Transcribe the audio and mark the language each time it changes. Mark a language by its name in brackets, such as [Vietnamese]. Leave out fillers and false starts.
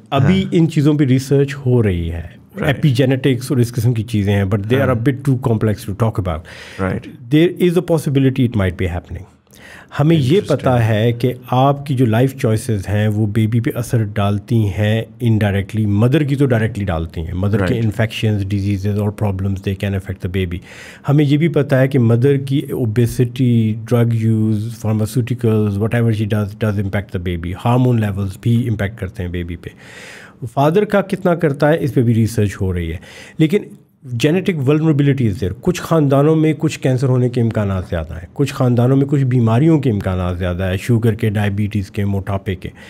[Urdu] ابھی ان چیزوں پہ ریسرچ ہو رہی ہے, ایپی جینیٹکس اور اس قسم کی چیزیں ہیں, [English] But they are a bit too complex to talk about. Right, there is a possibility it might be happening. [Urdu] ہمیں یہ پتہ ہے کہ آپ کی جو لائف چوائسیز ہیں وہ بیبی پہ اثر ڈالتی ہیں انڈائریکٹلی. مدر کی تو ڈائریکٹلی ڈالتی ہیں. [English] Mother کے infections, diseases اور problems they can affect the baby. [Urdu] ہمیں یہ بھی پتہ ہے کہ مدر کی obesity, drug use, pharmaceuticals, [English] Whatever she does impact the baby. [Urdu] Hormone levels بھی امپیکٹ کرتے ہیں بیبی پہ. فادر کا کتنا کرتا ہے اس پہ بھی ریسرچ ہو رہی ہے. لیکن [English] Genetic vulnerabilities there. [Urdu] کچھ خاندانوں میں کچھ کینسر ہونے کے امکانات زیادہ ہیں, کچھ خاندانوں میں کچھ بیماریوں کے امکانات زیادہ ہے, شوگر کے, ڈائبٹیز کے, موٹاپے کے.